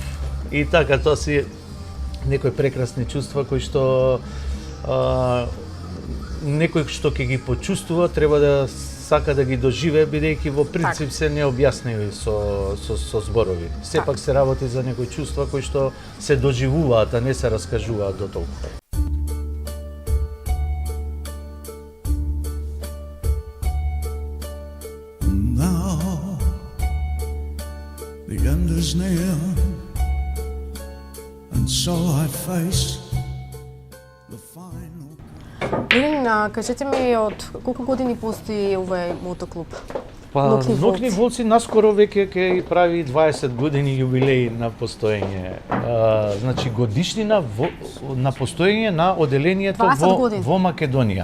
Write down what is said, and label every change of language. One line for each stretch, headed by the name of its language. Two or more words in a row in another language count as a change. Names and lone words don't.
Macedonian: И така, тоа си некои прекрасни чувства кои што некој што ќе ги почувствува треба да сака да ги доживее, бидејќи во принцип се необјасниви со зборови. Сепак се работи за некои чувства кои што се доживуваат, а не се раскажуваат до толку.
English: Now the end is near. So I face the final.
Macedonian: Ленин, кажете ми од колку години постои овој мотоклуб? Ноќни волци наскоро веќе ќе прави 20 години јубилеј на постоење. Значи годишнина на постоење на оделението во Македонија.